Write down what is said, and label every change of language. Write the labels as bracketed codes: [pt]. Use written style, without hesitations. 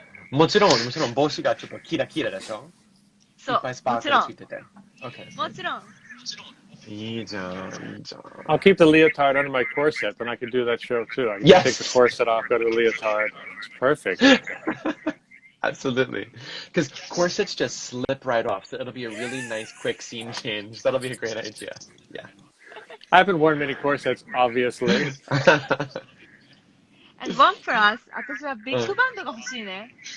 [ja] もちろん帽子がちょっとキラキラでしょ？そう、いっぱいスパークルついてて。 [en] Okay. [ja] もちろん。いいじゃん。 [en] I'll keep the leotard under my corset, then I can do that show too. I can Yes. take the corset off, go to the leotard. It's perfect. Absolutely. Because corsets just slip right off, so it'll be a really nice, quick scene change. That'll be a great idea. Yeah. I haven't worn many corsets, obviously. And one plus, [ja] 私はビッグバンドが欲しいね。